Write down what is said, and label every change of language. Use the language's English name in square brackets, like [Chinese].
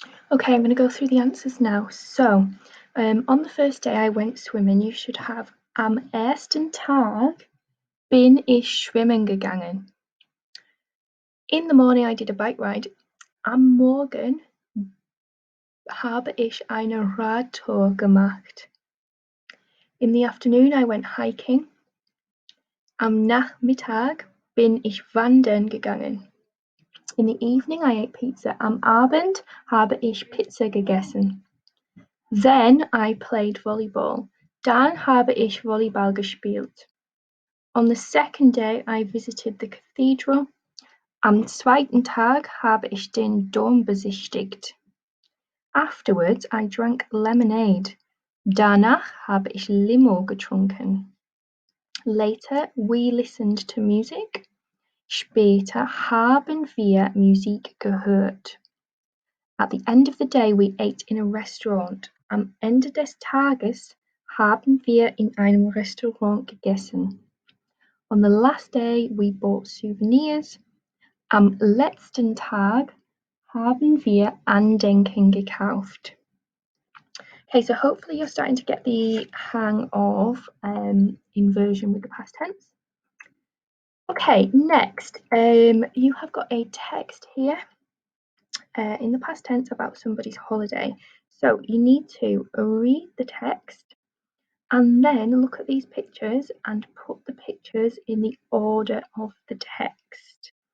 [English] Okay, I'm going to go through the answers now. So, on the first day I went swimming, you should have [German] am ersten Tag bin ich schwimmen gegangen. [English] In the morning I did a bike ride. [German] Am Morgen habe ich eine Radtour gemacht. [English] In the afternoon I went hiking. [German] Am Nachmittag bin ich wandern gegangen. [English] In the evening I ate pizza. [German] Am Abend habe ich Pizza gegessen. [English] Then I played volleyball. [German] Dann habe ich Volleyball gespielt. [English] On the second day I visited the cathedral. [German] Am zweiten Tag habe ich den Dom besichtigt. [English] Afterwards I drank lemonade. [German] Danach habe ich Limo getrunken. [English] Later we listened to music. [German] Später haben wir Musik gehört. [English] At the end of the day we ate in a restaurant. [German] Am Ende des Tages haben wir in einem Restaurant gegessen. [English] On the last day we bought souvenirs. [German] Am letzten Tag haben wir Andenken gekauft. [English] Okay, so hopefully you're starting to get the hang of inversion with the past tense. Okay, next, you have got a text here in the past tense about somebody's holiday. So you need to read the text and then look at these pictures and put the pictures in the order of the text.